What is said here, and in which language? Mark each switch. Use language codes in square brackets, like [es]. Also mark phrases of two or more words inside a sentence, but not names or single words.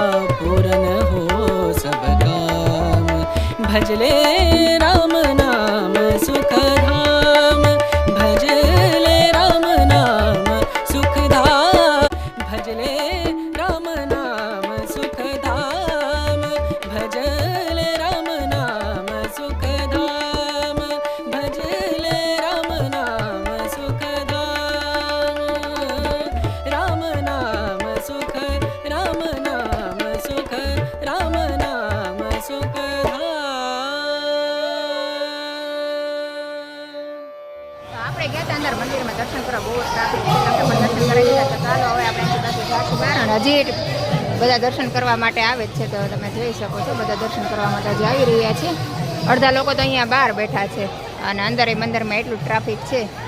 [hi] पूरन हो सब काम भजले राम नाम सुखधाम भजले राम नाम सुखधाम भजले राम नाम सुखधाम भजले राम नाम सुखधाम भजले राम नाम सुखधाम राम नाम सुख राम नाम सुख राम नाम सुखधाम [gu] છે અંદર મંદિરમાં દર્શન કરવા બહુ જ ટ્રાફિક છે. તમે પણ દર્શન કરી લીધા તો ચાલો હવે આપણે અહીંથી પાછું જાશું બહાર. અને હજી બધા દર્શન કરવા માટે આવે જ છે, તો તમે જોઈ શકો છો બધા દર્શન કરવા માટે હજી આવી રહ્યા છે. અડધા લોકો તો અહીંયા બહાર બેઠા છે અને અંદર એ મંદિરમાં એટલું ટ્રાફિક છે.